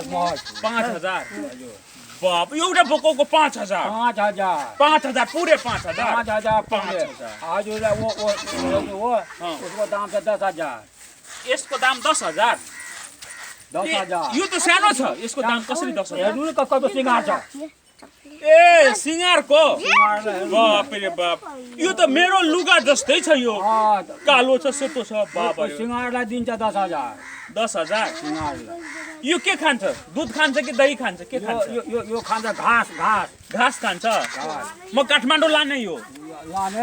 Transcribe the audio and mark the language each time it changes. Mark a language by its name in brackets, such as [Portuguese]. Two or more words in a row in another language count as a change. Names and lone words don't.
[Nepali] 5000 बाप एउटा बोकोको 5000 5000 पुरै 5000 हजुरलाई वो उसको दाम छ 10000 यसको दाम 10000 यो त सानो छ यसको दाम कसरी 10000 हेर्नु न कस्तो सिंगार छ ए सिंगारको बाप रे बाप यो त मेरो लुगा जस्तै छ यो कालो छ सेतो छ बाप रे सिंगारलाई दिन्छ 10000 सिंगारलाई यो के खान्छ दूध खान्छ कि दही खान्छ के खान्छ यो खान्छ घाँस खान्छ म काठमाडौँ लाने यो लाने